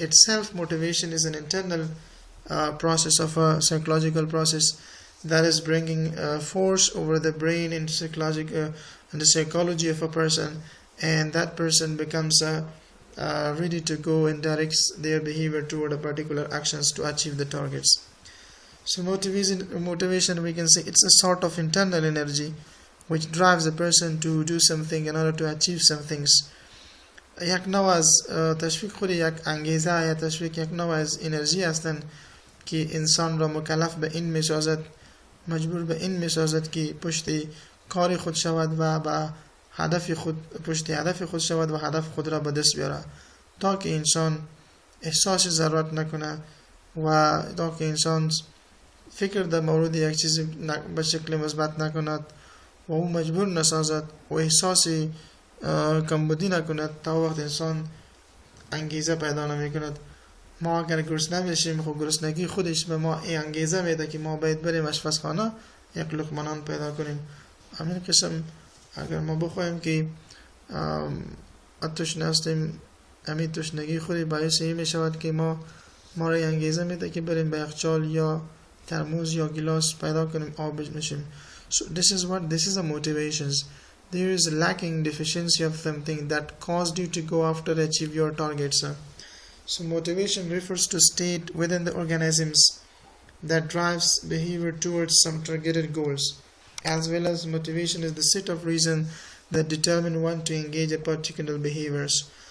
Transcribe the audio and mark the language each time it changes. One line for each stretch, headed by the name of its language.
English: Itself, motivation is an internal process of a psychological process that is bringing force over the brain and the psychology of a person, and that person becomes ready to go and directs their behavior toward a particular actions to achieve the targets. So motivation, we can say it's a sort of internal energy which drives a person to do something in order to achieve some things.
Persian: یک نوع از تشویق خود یک انگیزه یا تشویق یک نوع از انرژی هستند که انسان را مکلف به این می‌سازد، مجبور به این می‌سازد که پشت کار خود شود و به هدف خود شود و هدف خود را به دست بیاره، تا که انسان احساس ضرورت نکنه و تا که انسان فکر در مورد یک چیزی به شکل مثبت نکند و او مجبور نسازد و احساس کمبودی نکند، تا وقت انسان انگیزه پیدا نمیکند. ما اگر گرسنه بشیم، خب گرسنگی خودش به ما این انگیزه میده که ما باید بریم آشپزخانه یک لقمه نان پیدا کنیم. همین قسم اگر ما بخوایم که تشنه هستیم، همین تشنگی خودی باعث این میشود که ما را انگیزه میده که بریم به یخچال یا ترموز یا گلاس پیدا کنیم آب بنوشیم.
English: So this is the motivations. There is a lacking deficiency of something that caused you to go after achieve your targets. So motivation refers to state within the organisms that drives behavior towards some targeted goals, as well as motivation is the set of reason that determine one to engage in particular behaviors.